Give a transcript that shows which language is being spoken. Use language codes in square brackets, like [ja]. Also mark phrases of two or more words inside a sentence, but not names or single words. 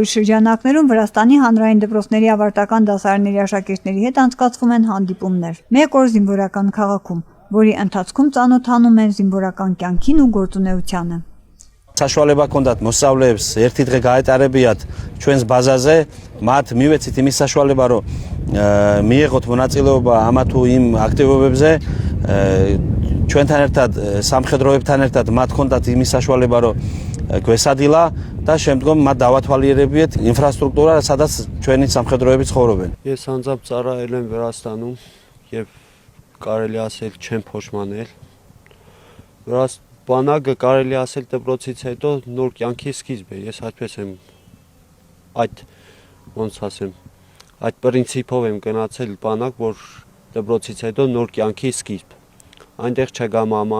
[hy] շրջանակներում Վրաստանի հանրային դպրոցների ավարտական դասարանների աշակերտների հետ անցկացվում են հանդիպումներ։ Մեկ օր զինվորական քաղաքում, որի ընթացքում ծանոթանում են զինվորական կյանքին ու գործունեությանը։ [ka] Սაშუალება ჰქონდათ მოსწავლეებს ერთი დღე გაეტარებიათ ჩვენს ბაზაზე, მათ მივეცით იმის საშუალება, რომ მიიღოთ მონაწილეობა ამა თუ იმ აქტივობებზე, ჩვენთან ერთად სამხედროებთან ერთად მათ ჰქონდათ იმის საშუალება, რომ გვესადილა და შემდგომ მათ დავათვალიერებიეთ ინფრასტრუქტურა, სადაც ჩვენი სამხედროები ცხოვრობენ. [hy] Ես անձամբ ծառայել եմ Վրաստանում եւ կարելի ասել չեմ փոշմանել։ Բանակը կարելի ասել դպրոցից հետո նոր կյանքի սկիզբ է։ Ես այդպես եմ այդ պրինցիպով եմ գնացել բանակ, որ դպրոցից հետո նոր կյանքի սկիզբ։ Այնտեղ չկա մամա,